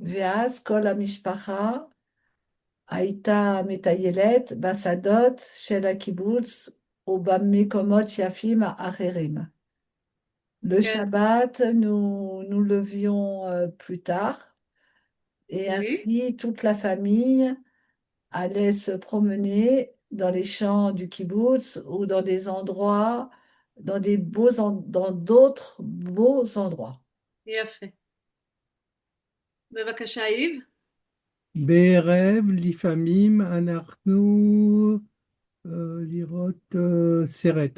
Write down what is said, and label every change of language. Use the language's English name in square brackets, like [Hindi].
[Hebrew] ואז כל המשפחה הייתה מטיילת בשדות של הקיבוץ ובמקומות יפים אחרים. [French] Le [Hebrew] כן. [French] Shabbat, nous levions plus tard et ainsi toute la famille allait se promener dans les champs du kibbutz ou dans des endroits, dans d'autres beaux endroits. [Hebrew] יפה. בבקשה, איב. בערב, לפעמים אנחנו לראות סרט.